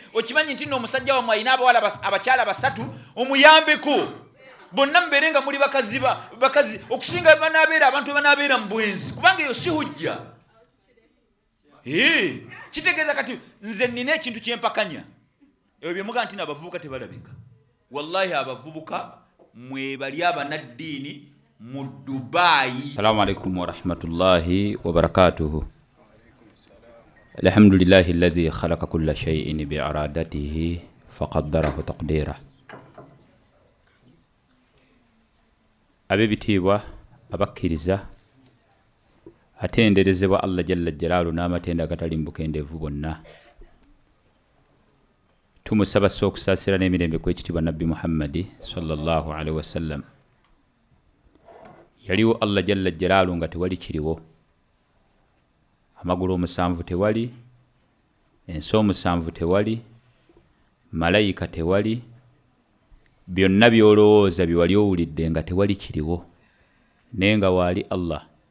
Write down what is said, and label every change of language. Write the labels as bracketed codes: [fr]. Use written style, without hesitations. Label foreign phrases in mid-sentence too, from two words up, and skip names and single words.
[lg] Okimanyi nti n'omusajja wammwe alina abawala abakyala basatu, omuyambeko bonna mubeere nga muli bakazi okusinga banaabeera abantu banaabeera mu bwenzi kubanga eyo si hujja. Kitegeeza kati nze nina ekintu kyempakanya ebyo bye muga nti n'abavubuka tebalabika. Wallahi abavubuka mwebali abanaddiini mu Dubai. [ar] السلام عليكم و رحمة الله و بركاته. الحمد لله الذي خلق كل شيء بإرادته فقدره تقديرا. [lg] Abebitiibwa abakkiriza atenderezebwa Allah [ar] جل جلاله [lg] n'amatenda agatalimbuka endeevu bonna, tumusaba okusaasira n'emirembe kw'ekitiibwa Nabbi Muhammadi [ar] صلى الله عليه وسلم. [lg] Yaliwo Allah [ar] جل جلاله [lg] nga tewali kiriwo, amagulu omusanvu tewali, ensi omusanvu tewali, malayika tewali, byonna byolowooza byewali owulidde nga tewali kiriwo, naye nga waali Allah.